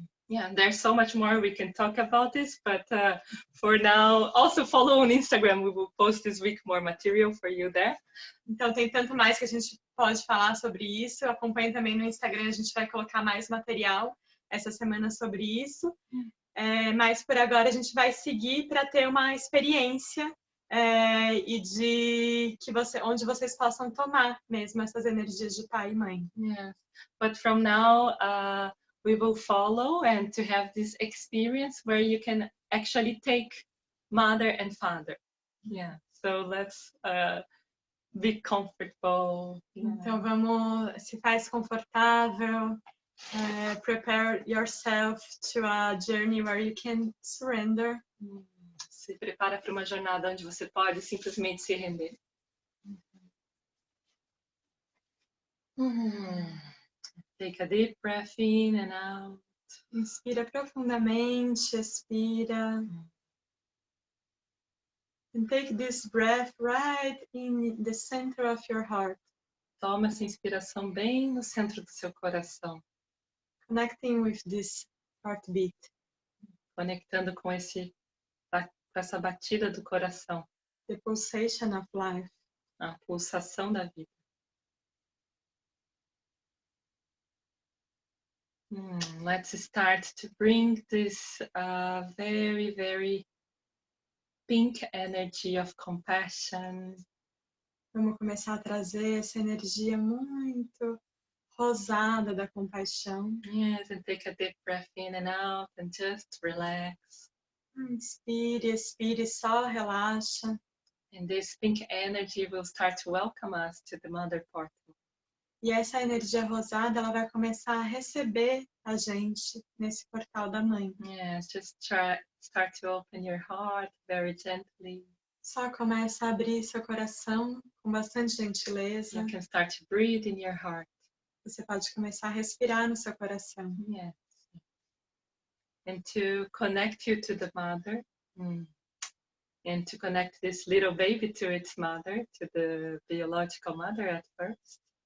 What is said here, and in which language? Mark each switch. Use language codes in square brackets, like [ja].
[en] Yeah, there's so much more we can talk about this, but for now, also follow on Instagram. We will post this week more material for you there. [pt] Então tem tanto mais que a gente pode falar sobre isso. Acompanhe também no Instagram, a gente vai colocar mais material essa semana sobre isso. Mas por agora a gente vai seguir para ter uma experiência e de onde vocês possam tomar mesmo essas energias de pai e mãe. [en] Yeah, but from now we will follow and to have this experience where you can actually take mother and father. Yeah, so let's be comfortable. [pt] Então vamos, se faz confortável. [en] Prepare yourself to a journey where you can surrender. [pt] Se prepara para uma jornada onde você pode simplesmente se render. [en] Take a deep breath in and out. [pt] Inspira profundamente, expira. [en] And take this breath right in the center of your heart. [pt] Toma essa inspiração bem no centro do seu coração. [en] Connecting with this heartbeat. [pt] Conectando com essa batida do coração. [en] The pulsation of life. [pt] A pulsação da vida. [en] Let's start to bring this very, very pink energy of compassion. [pt] Vamos começar a trazer essa energia muito rosada da compaixão. [en] Yes, and take a deep breath in and out and just relax. [pt] Inspire, expire, só relaxa. [en] And this pink energy will start to welcome us to the mother portal. [pt] E essa energia rosada, ela vai começar a receber a gente nesse portal da mãe. [en] Yes, just start to open your heart very gently. [pt] Só começa a abrir seu coração com bastante gentileza. [en] You can start to breathe in your heart. [pt] Você pode começar a respirar no seu coração. [en] Yes. And to connect you to the mother. And to connect this little baby to its mother, to the biological mother at first.